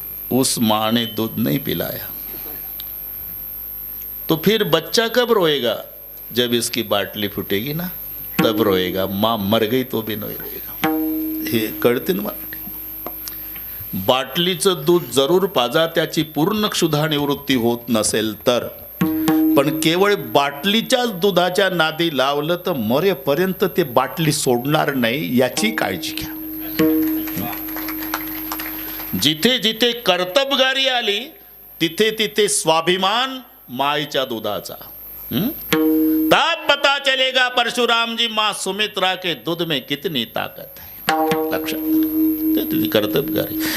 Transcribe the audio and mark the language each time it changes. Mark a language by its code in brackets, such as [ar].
[hi] उस माँ ने दूध नहीं पिलाया. तो फिर बच्चा कब रोएगा? जब इसकी बाटली फूटेगी ना, तब रोएगा. माँ मर गई तो भी नहीं रोएगा. [mr] हे कळते ना मराठी. बाटलीचं दूध जरूर पाजा, त्याची पूर्ण क्षुधा निवृत्ती होत नसेल तर. पण केवळ बाटलीच्याच दुधाच्या नादी लावलं तर मरेपर्यंत ते बाटली सोडणार नाही, याची काळजी घ्या. जिथे जिथे कर्तबगारी आली तिथे तिथे स्वाभिमान माईच्या दुधाचा. [hi] तब पता चलेगा परशुराम जी माँ सुमित्रा के दूध में कितनी ताकत है. [mr] लक्षात, ते कर्तबगारी.